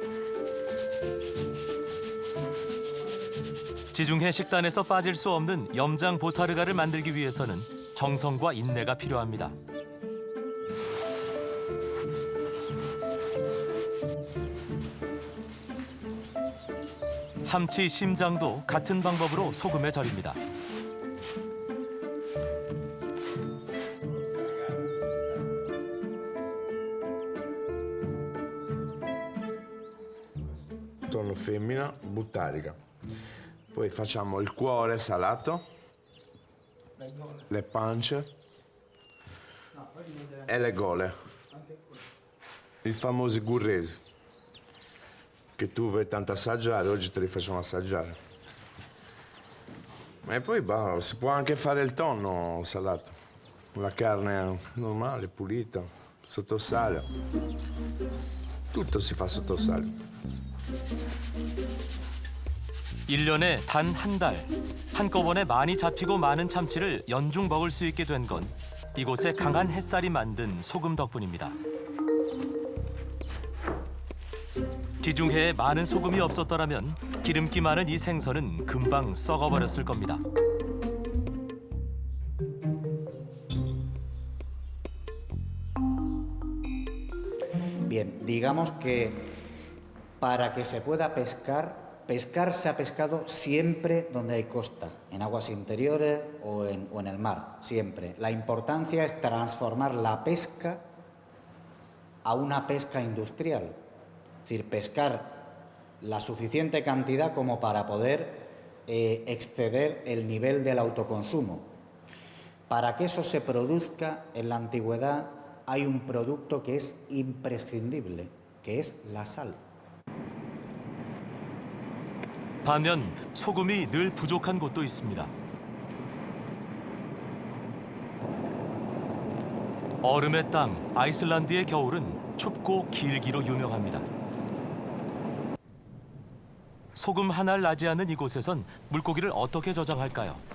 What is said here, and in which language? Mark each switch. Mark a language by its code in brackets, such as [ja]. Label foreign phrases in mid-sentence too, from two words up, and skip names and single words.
[ko] 지중해 식단에서 빠질 수 없는 염장 보타르가를 만들기 위해서는 정성과 인내가 필요합니다. 참치 심장도 같은 방법으로 소금에 절입니다. [it] Tonno femmina, buttarica. Poi facciamo il cuore salato, le pance e le gole. I famosi gurresi, che tu vuoi tanto assaggiare, oggi te li facciamo assaggiare. E poi si può anche fare il tonno salato, la carne normale, pulita, sotto sale. Tutto si fa sotto sale. [ko] 1년에 단 한 달, 한꺼번에 많이 잡히고 많은 참치를 연중 먹을 수 있게 된 건 이곳의 강한 햇살이 만든 소금 덕분입니다. 지중해에 많은 소금이 없었더라면 기름기 많은 이 생선은 금방 썩어버렸을 겁니다. [es] Bien, digamos que para que se pueda pescar, pescar se ha pescado siempre donde hay costa, en aguas interiores o en el mar, siempre. La importancia es transformar la pesca a una pesca industrial, es decir, pescar la suficiente cantidad como para poder exceder el nivel del autoconsumo. Para que eso se produzca en la antigüedad hay un producto que es imprescindible, que es la sal. [ko] 반면 소금이 늘 부족한 곳도 있습니다. 얼음의 땅 아이슬란드의 겨울은 춥고 길기로 유명합니다. 소금 한 알 나지 않는 이곳에선 물고기를 어떻게 저장할까요?